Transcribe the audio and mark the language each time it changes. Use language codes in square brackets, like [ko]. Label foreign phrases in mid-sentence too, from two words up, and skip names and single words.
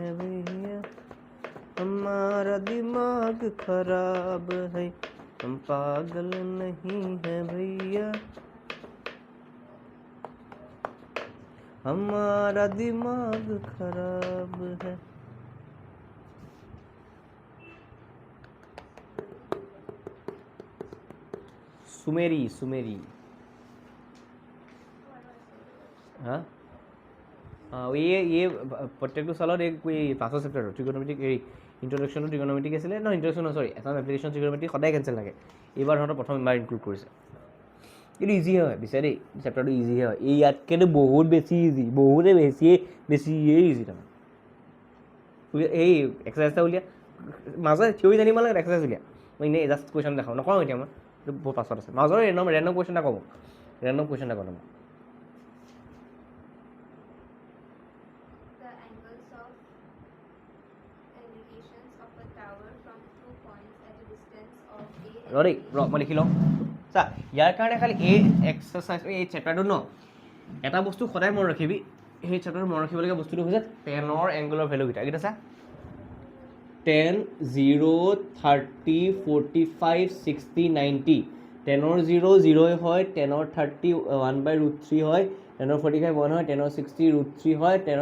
[hi] भैया हमारा दिमाग खराब है हम पागल नहीं है भैया हमारा दिमाग खराब है सुमेरी सुमेरी हाँ हाँ ये [as] প্ৰত্যেকটো চালত এই পাঁচৰ চেপ্টাৰটো ট্ৰিগনমেট্ৰিক এই ইন্ট্ৰডাকশ্যনটো ট্ৰিগনমেট্ৰিক আছিলে ন [en] introduction sorry [as] এটা এপ্লিকেশ্যন ট্ৰিগনমেট্ৰিক সদায় কেঞ্চেল লাগে এইবাৰ ধৰক প্ৰথমবাৰ ইনক্লুড কৰিছে কিন্তু ইজি হয় বিচাৰে দেই চেপ্টাৰটো ইজি হয় এই ইয়াতকেতো বহুত বেছি ইজি বহুতে বেছিয়ে ইজি তাৰমানে এই এক্সাৰচাইজটা উলিয়া মাজত থিয়ৰি জানিব লাগে এক্সাৰচাইজ উলিয়া মই এনেই [en] just question [as] দেখাওঁ নকওঁ এতিয়া মই এইটো বহুত পাছত আছে মাজৰ [en] random question [as] এটা ক'ব [en] random question [as] এটা ক'ম [en] The angles of elevations of a tower from 2 points at a distance of a [as] ৰ দেই মই লিখি লওঁ চা ইয়াৰ কাৰণে খালি এই এক্সাৰচাইজ এই চেপ্টাৰটো ন এটা বস্তু সদায় মনত ৰাখিবি সেই চেপ্টাৰটো মনত ৰাখিবলগীয়া বস্তুটো হৈছে টেনৰ এংগলৰ ভেলুকেইটা কেইটা চা 10 0 30 45 60 90 10ৰ 0 0 হয় 10ৰ 30 1/√3 হয় 10ৰ 45 1 হয় 10ৰ 60 √3 হয় 10ৰ